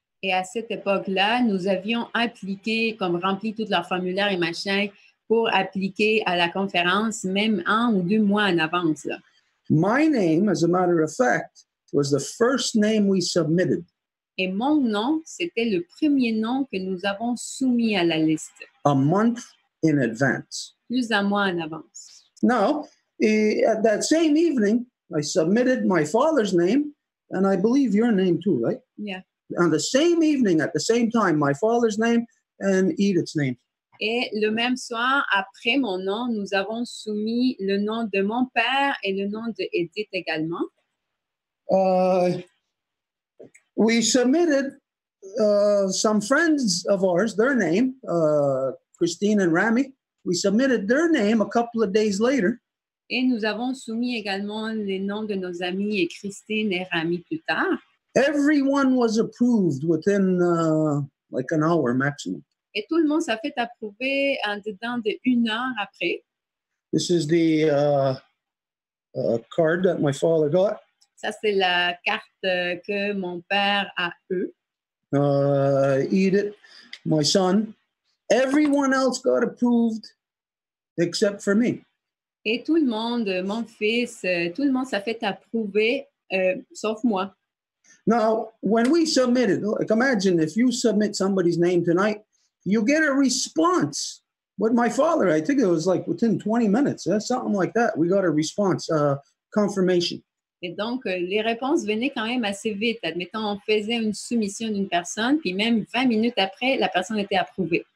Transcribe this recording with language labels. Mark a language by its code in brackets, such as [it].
[fr] Et à cette époque-là, nous avions appliqué, comme rempli tous leurs formulaires et machin, pour appliquer à la conférence, même 1 ou 2 mois en avance. Là. [en] My name, as a matter of fact, was the first name we submitted. [fr] Et mon nom, c'était le premier nom que nous avons soumis à la liste. [en] A month in advance. [fr] Plus d'un mois en avance. [en] Now, at that same evening, I submitted my father's name, and I believe your name too, right? Yeah. On the same evening, at the same time, my father's name and Edith's name. [fr] Et le même soir, après mon nom, nous avons soumis le nom de mon père et le nom de Edith également. [en] We submitted some friends of ours, their name, Christine and Rami. We submitted their name a couple of days later. [fr] Et nous avons soumis également les noms de nos amis et Christine et Rami plus tard. [en] Everyone was approved within like an hour maximum. [fr] Et tout le monde s'est fait approuver en dedans de 1 heure après. [en] This is the card that my father got. [fr] Ça, c'est la carte que mon père a eu. [en] Edith, my son. Everyone else got approved except for me. [fr] Et tout le monde, mon fils, tout le monde s'est fait approuver, sauf moi. [en] Now, when we submitted, like imagine if you submit somebody's name tonight, you get a response. With my father, I think it was like within 20 minutes, something like that. We got a response, confirmation. [fr] Et donc, les réponses venaient quand même assez vite. Admettons, on faisait une soumission d'une personne, puis même 20 minutes après, la personne était approuvée.